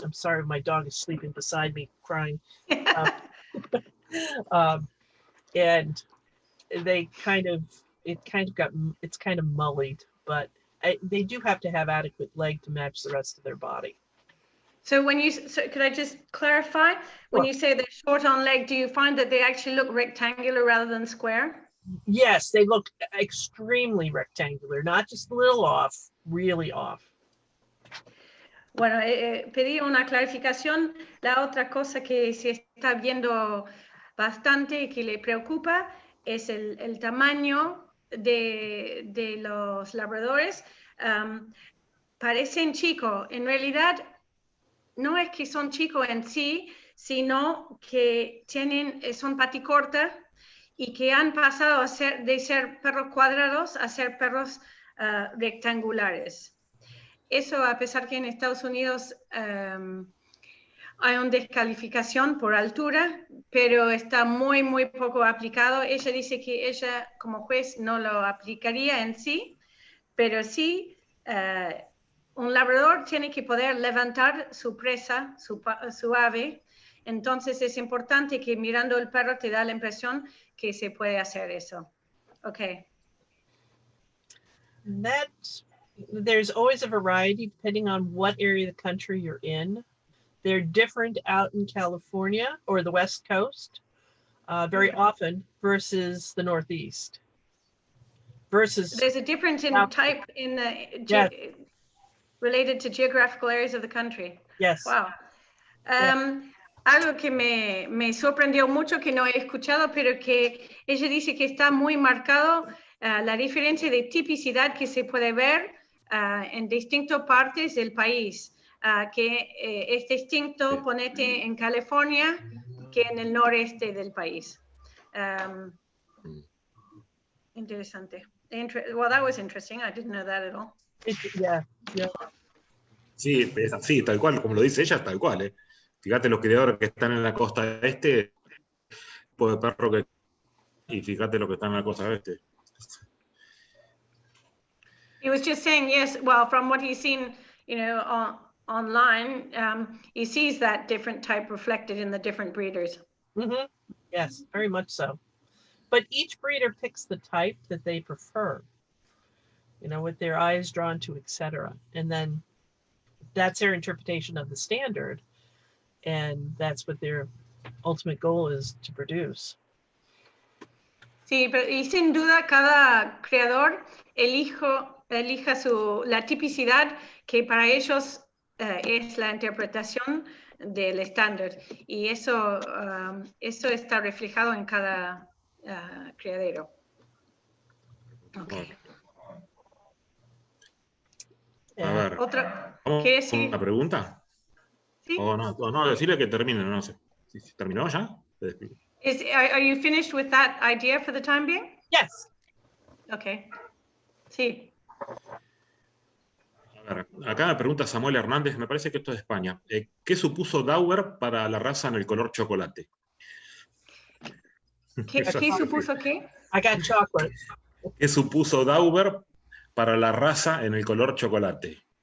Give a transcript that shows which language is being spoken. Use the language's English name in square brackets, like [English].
[English] I'm sorry, my dog is sleeping beside me, crying, and they it's kind of mullied, but they do have to have adequate leg to match the rest of their body. So could I just clarify? When you say they're short on leg, do you find that they actually look rectangular rather than square? Yes, they look extremely rectangular, not just a little off, really off. [Spanish] Bueno, pedí una clarificación. La otra cosa que se está viendo bastante y que le preocupa es el tamaño de los labradores. Parecen chicos. En realidad, no es que son chicos en sí, sino que son paticortas y que han pasado de ser perros cuadrados a ser perros rectangulares. Eso a pesar que en Estados Unidos hay una descalificación por altura, pero está muy, muy poco aplicado. Ella dice que ella como juez no lo aplicaría en sí, pero sí un labrador tiene que poder levantar su presa, su ave. Entonces es importante que mirando el perro te da la impresión que se puede hacer eso. [English] Okay. There's always a variety depending on what area of the country you're in. They're different out in California or the West Coast very often versus the Northeast. There's a difference in type in the related to geographical areas of the country. Yes. Wow. [Spanish] Algo que me sorprendió mucho, que no he escuchado, pero que ella dice que está muy marcado la diferencia de tipicidad que se puede ver en distintas partes del país, que es distinto, ponete en California, que en el noreste del país. Interesante. [English] Well, that was interesting. I didn't know that at all. Yeah. [Spanish] Sí, es así, tal cual, como lo dice ella, tal cual. Fíjate los criadores que están en la costa este, tipo de perro que... Y fíjate los que están en la costa oeste. [English] He was just saying, yes, well, from what he's seen, online, he sees that different type reflected in the different breeders. Mm-hmm. Yes, very much so. But each breeder picks the type that they prefer, with their eyes drawn to, etc. And then that's their interpretation of the standard. And that's what their ultimate goal is to produce. [Spanish] Sí, pero y sin duda cada creador elija la tipicidad que para ellos es la interpretación del estándar. Y eso está reflejado en cada criadero. Okay. A ver, ¿qué decir? ¿Una pregunta? ¿Sí? No, decirle que termine, no sé. ¿Terminó ya? Te despido. [English] Are you finished with that idea for the time being? Yes. [Spanish] Okay. Sí. A ver, acá me pregunta Samuel Hernández, me parece que esto es de España. ¿Qué supuso Dauer para la raza en el color chocolate? ¿Qué supuso qué? [English] I got chocolate. [Spanish] ¿Qué supuso Dauer para la raza en el color chocolate?